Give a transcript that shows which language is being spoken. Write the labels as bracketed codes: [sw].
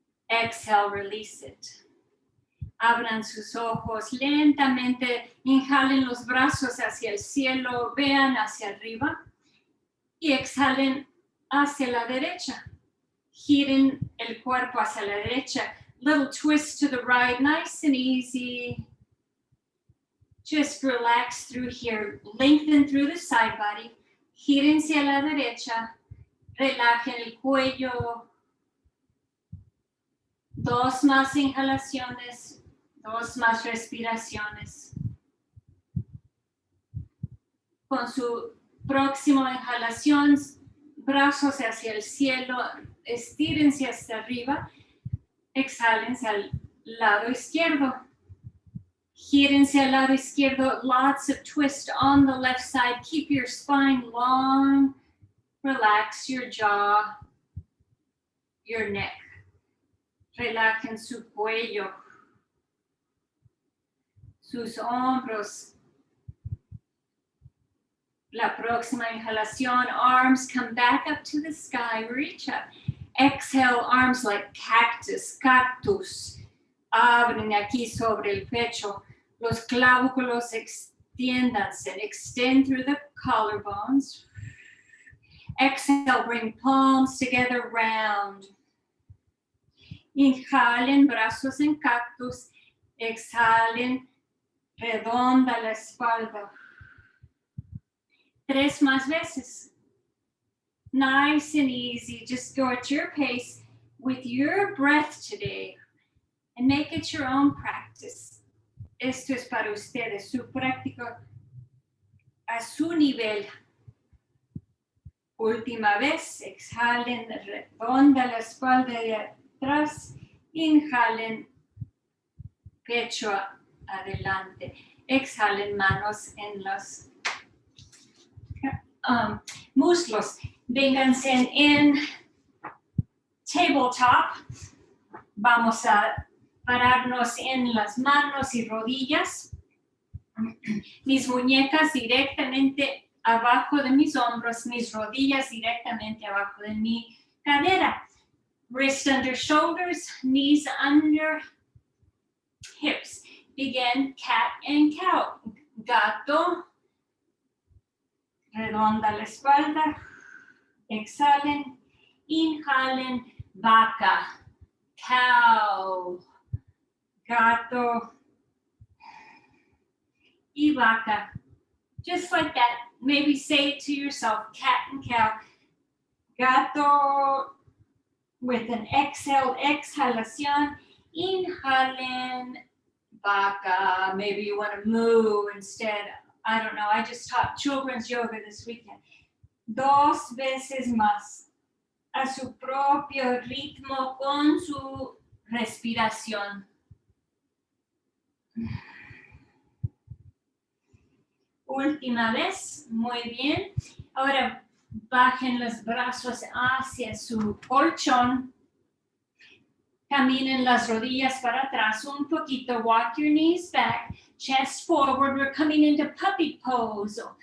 [en] Exhale, release it. [es] Abran sus ojos lentamente. Inhalen los brazos hacia el cielo. Vean hacia arriba. Y exhalen hacia la derecha. Giren el cuerpo hacia la derecha. [en] Little twist to the right. Nice and easy. Just relax through here. Lengthen through the side body. [es] Giren hacia la derecha. Relajen el cuello. Dos más inhalaciones. Dos más respiraciones. Con su próxima inhalación, brazos hacia el cielo. Estírense hacia arriba. Exhálense al lado izquierdo. Gírense al lado izquierdo. [en] Lots of twist on the left side. Keep your spine long. Relax your jaw, your neck. [es] Relajen su cuello, sus hombros. La próxima inhalación, [en] arms come back up to the sky, reach up. Exhale, arms like cactus. [es] Abren aquí sobre el pecho. Los clavículos Tiéndanse, [en] extend through the collarbones. Exhale, bring palms together, round. [es] Inhalen, brazos en cactus. Exhalen, redonda la espalda. 3 más veces. [en] Nice and easy. Just go at your pace with your breath today and make it your own practice. [es] Esto es para ustedes, su práctica a su nivel. Última vez, exhalen, redonda la espalda de atrás, inhalen, pecho adelante, exhalen, manos en los muslos. Vénganse en tabletop. Vamos a pararnos en las manos y rodillas. Mis muñecas directamente abajo de mis hombros, mis rodillas directamente abajo de mi cadera. [en] Wrist under shoulders, knees under hips. Begin cat and cow. Gato. [es] Redonda la espalda. Exhalen. Inhalen. Vaca. Cow. Gato. Y vaca. [en] Just like that. Maybe say it to yourself, cat and cow. Gato with an exhale, exhalación. [es] Inhalen, vaca. [en] Maybe you want to move instead. I don't know. I just taught children's yoga this weekend. [es] 2 veces más. A su propio ritmo con su respiración. Última vez, muy bien. Ahora bajen los brazos hacia su colchón. Caminen las rodillas para atrás un poquito. [en] Walk your knees back, chest forward. We're coming into puppy pose.